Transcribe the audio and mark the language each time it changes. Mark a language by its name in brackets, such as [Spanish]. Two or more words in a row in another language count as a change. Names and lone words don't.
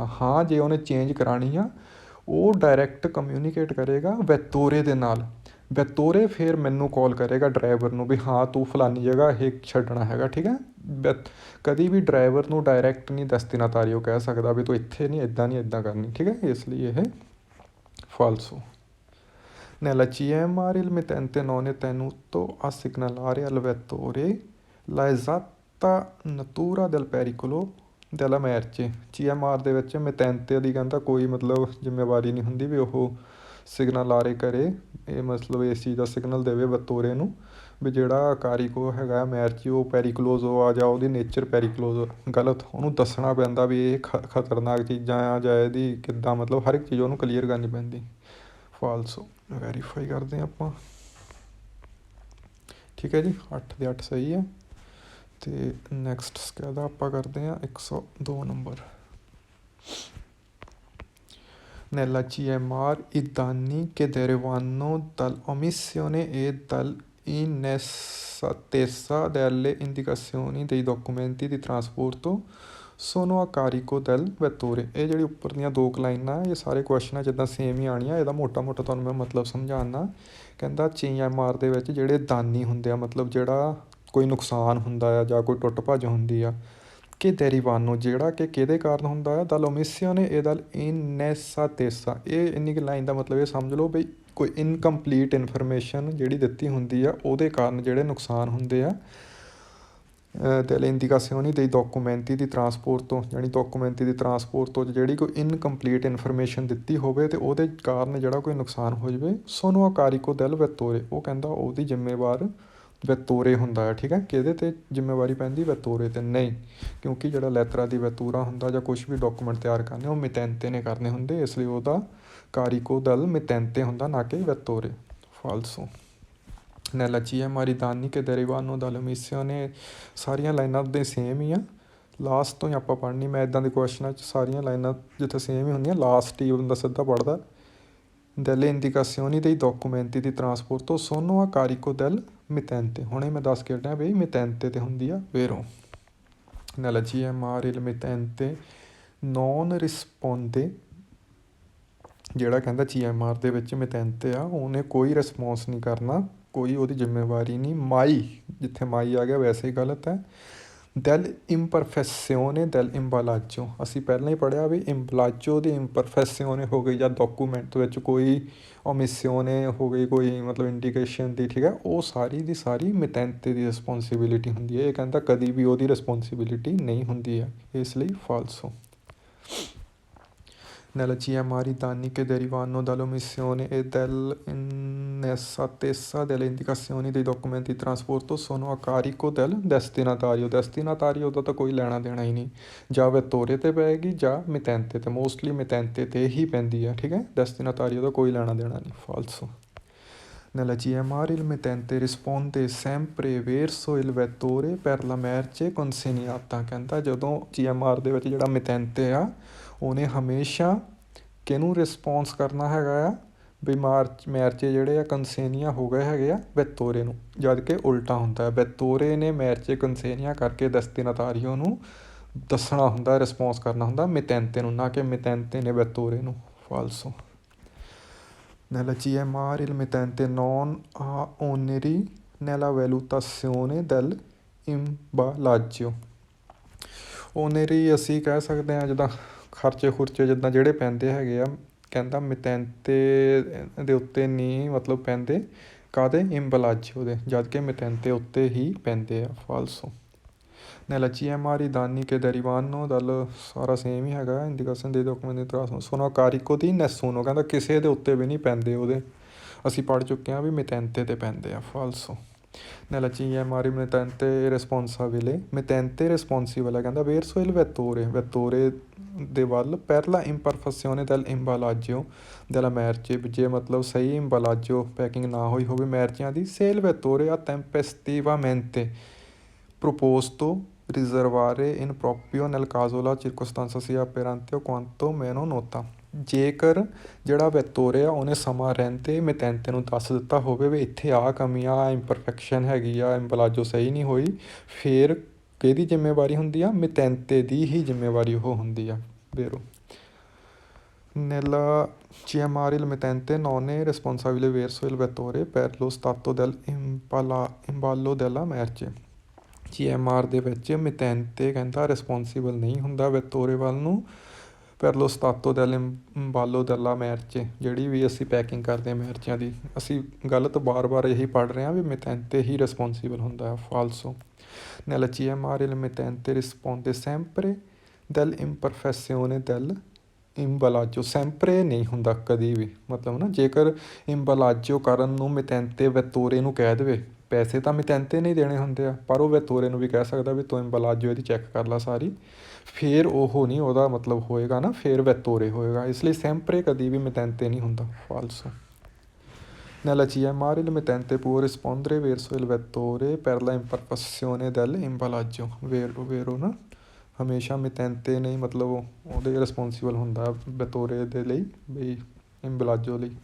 [Punjabi] ਹਾਂ ਜੇ ਉਹਨੇ ਚੇਂਜ ਕਰਾਉਣੀ ਆ ਉਹ [English] direct communicate [Punjabi] ਕਰੇਗਾ ਵੈਤੋਰੇ ਦੇ ਨਾਲ। ਵੈਤੋਰੇ ਫਿਰ ਮੈਨੂੰ ਕਾਲ ਕਰੇਗਾ ਡਰਾਈਵਰ ਨੂੰ ਵੀ ਹਾਂ ਤੂੰ ਫਲਾਨੀ ਜਗ੍ਹਾ ਇਹ ਛੱਡਣਾ ਹੈਗਾ, ਠੀਕ ਹੈ। ਕਦੀ ਵੀ ਡਰਾਈਵਰ ਨੂੰ ਡਾਇਰੈਕਟ ਨਹੀਂ ਡੈਸਟੀਨਾਤਾਰੀਓ ਕਹਿ ਸਕਦਾ ਵੀ ਤੂੰ ਇੱਥੇ ਨਹੀਂ ਇੱਦਾਂ ਕਰਨੀ, ਠੀਕ ਹੈ। ਇਸ ਲਈ ਇਹ ਫਾਲਸੋ। [Italian] Nella CMR il mittente non è tenuto a segnalare al vettore la esatta natura del pericolo della merce। [Punjabi] CMR ਦੇ ਵਿੱਚ ਮਿਤੈਂਤੇ ਦੀ ਕਹਿੰਦਾ ਕੋਈ ਮਤਲਬ ਜ਼ਿੰਮੇਵਾਰੀ ਨਹੀਂ ਹੁੰਦੀ ਵੀ ਉਹ ਸਿਗਨਲਾਰੇ ਕਰੇ, ਇਹ ਮਤਲਬ ਇਸ ਚੀਜ਼ ਦਾ ਸਿਗਨਲ ਦੇਵੇ ਵੈਤੋਰੇ ਨੂੰ ਵੀ ਜਿਹੜਾ ਕਾਰੀਕੋ ਹੈਗਾ ਮੈਰਚੀ ਉਹ ਪੈਰੀਕਲੋਜ਼ੋ ਆ ਜਾਂ ਉਹਦੀ ਨੇਚਰ ਪੈਰੀਕਲੋਜ਼ੋ ਗਲਤ। ਉਹਨੂੰ ਦੱਸਣਾ ਪੈਂਦਾ ਵੀ ਇਹ ਖਤਰਨਾਕ ਚੀਜ਼ਾਂ ਆ ਜਾਂ ਇਹਦੀ ਕਿੱਦਾਂ ਮਤਲਬ ਹਰ ਇੱਕ ਚੀਜ਼ ਉਹਨੂੰ ਕਲੀਅਰ ਕਰਨੀ ਪੈਂਦੀ। ਫਾਲਸੋ ਵੈਰੀਫਾਈ ਕਰਦੇ ਹਾਂ ਆਪਾਂ, ਠੀਕ ਹੈ ਜੀ। 8 ਦੇ 8 ਸਹੀ ਹੈ। ਅਤੇ ਨੈਕਸਟ ਸਕੈਦਾ ਆਪਾਂ ਕਰਦੇ ਹਾਂ 102 ਨੰਬਰ। [Italian] Nella CMR i danni che derivano dall'omissione e dall'inesattezza delle indicazioni dei documenti di trasporto sono a carico del vettore। [Punjabi] ਇਹ ਜਿਹੜੀ ਉੱਪਰ ਦੀਆਂ 2 ਲਾਈਨਾਂ ਇਹ ਸਾਰੇ ਕੁਐਸਚਨਾਂ ਜਿੱਦਾਂ ਸੇਮ ਹੀ ਆਉਣੀਆਂ। ਇਹਦਾ ਮੋਟਾ ਤੁਹਾਨੂੰ ਮੈਂ ਮਤਲਬ ਸਮਝਾਉਣਾ। ਕਹਿੰਦਾ CMR ਦੇ ਵਿੱਚ ਜਿਹੜੇ ਦਾਨੀ ਹੁੰਦੇ ਆ ਮਤਲਬ ਜਿਹੜਾ ਕੋਈ ਨੁਕਸਾਨ ਹੁੰਦਾ ਆ ਜਾਂ ਕੋਈ ਟੁੱਟ ਭੱਜ ਹੁੰਦੀ ਆ ਕਿ ਡੈਰੀਵਾਨੋ ਜਿਹੜਾ ਕਿ ਕਿਹਦੇ ਕਾਰਨ ਹੁੰਦਾ ਆ [Italian] dall'omissione [Punjabi] ਇਹ [Italian] dall'inesattezza. [Punjabi] ਇਹ ਇੰਨੀ ਕੁ ਲਾਈਨ ਦਾ ਮਤਲਬ ਇਹ ਸਮਝ ਲਓ ਵੀ ਕੋਈ [English] incomplete information [Punjabi] ਜਿਹੜੀ ਦਿੱਤੀ ਹੁੰਦੀ ਆ ਉਹਦੇ ਕਾਰਨ ਜਿਹੜੇ ਨੁਕਸਾਨ ਹੁੰਦੇ ਆ। [Italian] delle indicazioni dei documenti di trasporto [Punjabi] ਯਾਨੀ [Italian] documenti di trasporto [Punjabi] ਤੋਂ ਜਿਹੜੀ ਕੋਈ [English] incomplete information [Punjabi] ਦਿੱਤੀ ਹੋਵੇ ਅਤੇ ਉਹਦੇ ਕਾਰਨ ਜਿਹੜਾ ਕੋਈ ਨੁਕਸਾਨ ਹੋ ਜਾਵੇ [Italian] sono a carico del vettore. [Punjabi] ਉਹ ਕਹਿੰਦਾ ਉਹਦੀ ਜ਼ਿੰਮੇਵਾਰ ਵੈਤੋਰੇ ਹੁੰਦਾ ਹੈ, ਠੀਕ ਹੈ। ਕਿਹਦੇ 'ਤੇ ਜ਼ਿੰਮੇਵਾਰੀ ਪੈਂਦੀ? ਵੈਤੋਰੇ 'ਤੇ। ਨਹੀਂ, ਕਿਉਂਕਿ ਜਿਹੜਾ [Italian] lettera di vettura [Punjabi] ਹੁੰਦਾ ਜਾਂ ਕੁਛ ਵੀ ਡਾਕੂਮੈਂਟ ਤਿਆਰ ਕਰਨੇ ਉਹ ਮਿਤੈਂਤੇ ਨੇ ਕਰਨੇ ਹੁੰਦੇ, ਇਸ ਲਈ ਉਹਦਾ [Italian] carico del mittente [Punjabi] ਹੁੰਦਾ ਨਾ ਕਿ ਵੈਤੋਰੇ। ਫਾਲਸੋ। [Italian] nella CMR i danni che derivano dall'omissione [Punjabi] ਸਾਰੀਆਂ ਲਾਈਨਾਂ ਦੇ ਸੇਮ ਹੀ ਆ। ਲਾਸਟ ਤੋਂ ਹੀ ਆਪਾਂ ਪੜ੍ਹਨੀ। ਮੈਂ ਇੱਦਾਂ ਦੇ ਕੁਐਸਚਨਾਂ 'ਚ ਸਾਰੀਆਂ ਲਾਈਨਾਂ ਜਿੱਥੇ ਸੇਮ ਹੀ ਹੁੰਦੀਆਂ ਲਾਸਟ ਹੀ ਬੰਦਾ ਸਿੱਧਾ ਪੜ੍ਹਦਾ। [Italian] delle indicazioni dei documenti di trasporto sono a carico del mittente। [Punjabi] ਹੁਣੇ ਮੈਂ ਦੱਸ ਕੇ ਹਟਿਆ ਵੀ ਮਿਤੈਂਤੇ 'ਤੇ ਹੁੰਦੀ ਆ vero। [Italian] nella CMR il mittente non risponde [Punjabi] ਜਿਹੜਾ ਕਹਿੰਦਾ CMR ਦੇ ਵਿੱਚ ਮਿਤੈਂਤੇ ਆ ਉਹਨੇ ਕੋਈ ਰਿਸਪੌਂਸ ਨਹੀਂ ਕਰਨਾ, ਕੋਈ ਉਹਦੀ ਜ਼ਿੰਮੇਵਾਰੀ ਨਹੀਂ। ਮਾਈ ਜਿੱਥੇ ਮਾਈ ਆ ਗਿਆ ਵੈਸੇ ਹੀ ਗਲਤ ਹੈ। [Italian] dell'imperfezione dell'imballaggio [Punjabi] ਅਸੀਂ ਪਹਿਲਾਂ ਹੀ ਪੜ੍ਹਿਆ ਵੀ ਇੰਬਲਾਜੋ ਦੀ ਇੰਪਰਫੈਸਿਓਨੇ ਹੋ ਗਈ ਜਾਂ ਡਾਕੂਮੈਂਟ ਵਿੱਚ ਕੋਈ ਓਮਿਸਿਓਨੇ ਹੋ ਗਈ ਕੋਈ ਮਤਲਬ ਇੰਡੀਕੇਸ਼ਨ ਦੀ, ਠੀਕ ਹੈ, ਉਹ ਸਾਰੀ ਦੀ ਸਾਰੀ ਮਿਤੈਂਤੇ ਦੀ ਰਿਸਪੋਂਸੀਬਿਲਿਟੀ ਹੁੰਦੀ ਹੈ। ਇਹ ਕਹਿੰਦਾ ਕਦੀ ਵੀ ਉਹਦੀ ਰਿਸਪੋਂਸੀਬਿਲਿਟੀ ਨਹੀਂ ਹੁੰਦੀ ਹੈ, ਇਸ ਲਈ ਫਾਲਸੋ। [Italian] nella CMR i danni che derivano dall'omissione e dall'inesattezza delle indicazioni dei documenti di trasporto sono a carico del destinatario। [Punjabi] destinatario ਦਾ ਤਾਂ ਕੋਈ ਲੈਣਾ ਦੇਣਾ ਹੀ ਨਹੀਂ, ਜਾਂ ਵੈਤੋਰੇ 'ਤੇ ਪਏਗੀ ਜਾਂ ਮਿਤੈਂਤੇ 'ਤੇ। ਮੋਸਟਲੀ ਮਿਤੈਂਤੇ 'ਤੇ ਹੀ ਪੈਂਦੀ ਹੈ, ਠੀਕ ਹੈ। destinatario ਦਾ ਕੋਈ ਲੈਣਾ ਦੇਣਾ ਨਹੀਂ। ਫਾਲਸੋ। [Italian] nella CMR il mittente risponde sempre verso il vettore per la merce consegnata। [Punjabi] ਕਹਿੰਦਾ ਜਦੋਂ CMR ਦੇ ਵਿੱਚ ਜਿਹੜਾ ਮਿਤੈਂਤੇ ਆ ਉਹਨੇ ਹਮੇਸ਼ਾ ਕਿਹਨੂੰ ਰਿਸਪੌਂਸ ਕਰਨਾ ਹੈਗਾ ਆ ਵੀ ਮੈਰਚੇ ਜਿਹੜੇ ਆ ਕੰਸੇਨੀਆ ਹੋ ਗਏ ਹੈਗੇ ਆ ਵੈਤੋਰੇ ਨੂੰ, ਜਦ ਕਿ ਉਲਟਾ ਹੁੰਦਾ ਹੈ। ਵੈਤੋਰੇ ਨੇ [Italian] merce consegnata [Punjabi] ਕਰਕੇ ਡੈਸਟੀਨਾਤਾਰੀਓ ਨੂੰ ਦੱਸਣਾ ਹੁੰਦਾ, ਰਿਸਪੌਂਸ ਕਰਨਾ ਹੁੰਦਾ ਮਿਤੈਂਤੇ ਨੂੰ, ਨਾ ਕਿ ਮਿਤੈਂਤੇ ਨੇ ਵੈਤੋਰੇ ਨੂੰ। ਫਾਲਸੋ। [Italian] Nella CMR il mittente non ha oneri nella valutazione dell'imballaggio। [Punjabi] ਓਨਰੀ ਅਸੀਂ ਕਹਿ ਸਕਦੇ ਹਾਂ ਜਿੱਦਾਂ ਖਰਚੇ ਖੁਰਚੇ ਜਿੱਦਾਂ ਜਿਹੜੇ ਪੈਂਦੇ ਹੈਗੇ ਆ, ਕਹਿੰਦਾ ਮਿਤੈਂਤੇ ਦੇ ਉੱਤੇ ਨਹੀਂ ਮਤਲਬ ਪੈਂਦੇ, ਕਾਹਦੇ? ਇੰਬਲਾਜੀਓ ਦੇ, ਜਦ ਕਿ ਮਿਤੈਂਤੇ ਉੱਤੇ ਹੀ ਪੈਂਦੇ ਆ। ਫਾਲਸੋ। [Italian] Nella CMR i danni che derivano dal, [Punjabi] ਸਾਰਾ ਸੇਮ ਹੀ ਹੈਗਾ, ਇੰਡੀਕੇਸ਼ਨ ਦੇ ਡਾਕੂਮੈਂਟ [Italian] sono carico di nessuno, [Punjabi] ਕਹਿੰਦਾ ਕਿਸੇ ਦੇ ਉੱਤੇ ਵੀ ਨਹੀਂ ਪੈਂਦੇ ਉਹਦੇ। ਅਸੀਂ ਪੜ੍ਹ ਚੁੱਕੇ ਹਾਂ ਵੀ ਮਿਤੈਂਤੇ 'ਤੇ ਪੈਂਦੇ ਆ। ਫਾਲਸੋ। [Italian] Nella CMR il mittente responsabile, mittente responsibile ਕਹਿੰਦਾ verso il vettore, vettore [Punjabi] ਦੇ ਵੱਲ [Italian] per la imperfezione dell'imballaggio della merce, [Punjabi] ਜੇ ਮਤਲਬ ਸਹੀ ਇੰਬਾਲਾਜੋ ਪੈਕਿੰਗ ਨਾ ਹੋਈ ਹੋਵੇ ਮੈਰਚਿਆਂ ਦੀ, [Italian] se il vettore ha tempestivamente proposto riservare in proprio nel caso la circostanza sia apparente o quanto meno nota। [Punjabi] ਜੇਕਰ ਜਿਹੜਾ ਵੈਤੋਰੇ ਆ ਉਹਨੇ ਸਮਾਂ ਰਹਿੰਦੇ ਮਿਤੈਂਤੇ ਨੂੰ ਦੱਸ ਦਿੱਤਾ ਹੋਵੇ ਵੀ ਇੱਥੇ ਆਹ ਕਮੀ ਆ, ਇੰਪਰਫੈਕਸ਼ਨ ਹੈਗੀ ਆ, ਇੰਬਲਾਜੋ ਸਹੀ ਨਹੀਂ ਹੋਈ, ਫਿਰ ਕਿਹਦੀ ਜ਼ਿੰਮੇਵਾਰੀ ਹੁੰਦੀ ਆ? ਮਿਤੈਂਤੇ ਦੀ ਹੀ ਜ਼ਿੰਮੇਵਾਰੀ ਉਹ ਹੁੰਦੀ ਆ। vero। [Italian] Nella CMR il mittente non è responsabile verso il vettore per lo stato dell'imballo della merce। [Punjabi] CMR ਦੇ ਵਿੱਚ ਮਿਤੈਂਤੇ ਕਹਿੰਦਾ ਰਿਸਪੋਂਸੀਬਲ ਨਹੀਂ ਹੁੰਦਾ ਵੈਤੋਰੇ ਵੱਲ ਨੂੰ [Italian] per lo stato dell'imballo della merce, [Punjabi] ਜਿਹੜੀ ਵੀ ਅਸੀਂ ਪੈਕਿੰਗ ਕਰਦੇ ਹਾਂ ਮਿਰਚਾਂ ਦੀ। ਅਸੀਂ ਗਲਤ ਬਾਰ ਇਹੀ ਪੜ੍ਹ ਰਹੇ ਹਾਂ ਵੀ ਮਿਤੈਂਤੇ ਹੀ ਰਿਸਪੋਂਸੀਬਲ ਹੁੰਦਾ ਹੈ। ਫਾਲਸੋ। [Italian] Nella CMR il mittente risponde sempre dell'imperfezione dell'imballaggio, [Punjabi] sempre ਨਹੀਂ ਹੁੰਦਾ ਕਦੀ ਵੀ, ਮਤਲਬ ਨਾ ਜੇਕਰ ਇੰਬਲਾਜੋ ਕਰਨ ਨੂੰ ਮਿਤੈਂਤੇ ਵੈਤੋਰੇ ਨੂੰ ਕਹਿ ਦੇਵੇ, ਪੈਸੇ ਤਾਂ ਮਿਤੈਂਤੇ ਨਹੀਂ ਦੇਣੇ ਹੁੰਦੇ ਆ, ਪਰ ਉਹ ਵੈਤੋਰੇ ਨੂੰ ਵੀ ਕਹਿ ਸਕਦਾ ਵੀ ਤੂੰ ਇੰਬਲਾਜੋ ਇਹਦੀ ਚੈੱਕ ਕਰ ਲਾ ਸਾਰੀ, ਫਿਰ ਉਹ ਨਹੀਂ ਉਹਦਾ ਮਤਲਬ ਹੋਏਗਾ ਨਾ, ਫਿਰ ਵੈਤੋਰੇ ਹੋਏਗਾ। ਇਸ ਲਈ ਸੈਂਪਰੇ ਕਦੀ ਵੀ ਮਿਤੈਂਤੇ ਨਹੀਂ ਹੁੰਦਾ। ਫਾਲਸੋ। [Italian] Nella CMR il mittente può rispondere verso il vettore per la imperfezione dell'imballaggio, [Punjabi] vero ਨਾ, ਹਮੇਸ਼ਾ ਮਿਤੈਂਤੇ ਨਹੀਂ ਮਤਲਬ ਉਹਦੇ ਰਿਸਪੋਂਸੀਬਲ ਹੁੰਦਾ ਵੈਤੋਰੇ ਦੇ ਲਈ, ਬਈ ਇੰਬਲਾਜੋ ਲਈ।